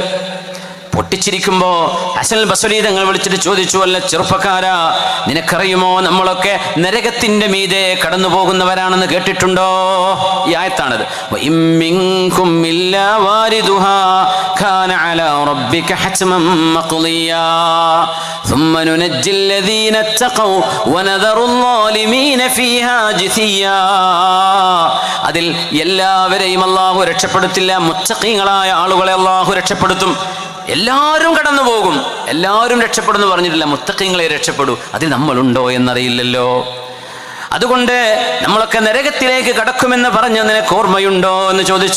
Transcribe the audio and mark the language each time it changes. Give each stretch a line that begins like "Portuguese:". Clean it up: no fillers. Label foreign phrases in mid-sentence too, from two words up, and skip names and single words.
Malayalam: പൊട്ടിച്ചിരിക്കുമ്പോൾ ഹസനുൽ ബസ്രി തങ്ങൾ വിളിച്ചിട്ട് ചോദിച്ചു, അല്ല ചെറുപ്പക്കാരാ, നിനക്കറിയുമോ നമ്മളൊക്കെ നരകത്തിന്റെ മീതെ കടന്നു പോകുന്നവരാണെന്ന് കേട്ടിട്ടുണ്ടോ? ഈ ആയത്താണത്.
Arabic: وإن منكم إلا واردها كان على ربك حتما مقضيا ثم ننجي الذين اتقوا ونذر الظالمين فيها جثيا.
Malayalam: അതിൽ എല്ലാവരെയും അല്ലാഹു രക്ഷപ്പെടുത്തില്ല, മുത്തഖീങ്ങളായ ആളുകളെ അല്ലാഹു രക്ഷപ്പെടുത്തും. എല്ലാവരും കടന്നു പോകും, എല്ലാവരും രക്ഷപ്പെടുന്നു പറഞ്ഞിട്ടില്ല, മുത്തഖീങ്ങളെ രക്ഷപ്പെടൂ. അതിൽ നമ്മളുണ്ടോ എന്നറിയില്ലല്ലോ. അതുകൊണ്ട് നമ്മളൊക്കെ നരകത്തിലേക്ക് കടക്കുമെന്ന് പറഞ്ഞു, നിനക്ക് ഓർമ്മയുണ്ടോ എന്ന് ചോദിച്ചു.